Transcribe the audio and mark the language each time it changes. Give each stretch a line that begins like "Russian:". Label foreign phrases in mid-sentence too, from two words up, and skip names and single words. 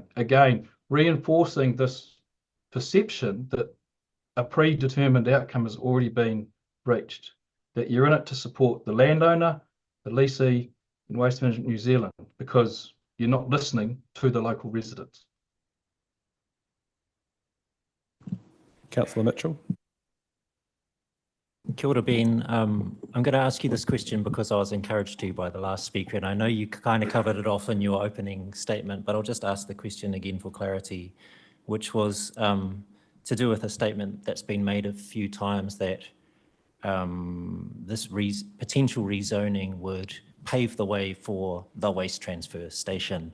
English: Again, reinforcing this perception that a predetermined outcome has already been reached, that you're in it to support the landowner, the leasee, and Waste Management New Zealand, because you're not listening to the local residents. Councillor Mitchell.
Māori: Kia ora,
English: Ben. I'm going to ask you this question because I was encouraged to by the last speaker, and I know you kind of covered it off in your opening statement, but I'll just ask the question again for clarity, which was to do with a statement that's been made a few times that this potential rezoning would pave the way for the waste transfer station.